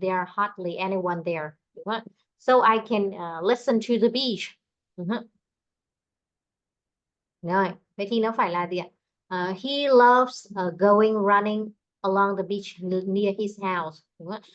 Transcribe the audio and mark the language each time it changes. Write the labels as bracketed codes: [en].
[en] There are hardly anyone there. Đúng không? So I can listen to the beach. [vi] Đúng không? Rồi, vậy thì nó phải là gì ạ? [en] He loves going running along the beach near his house. Đúng không?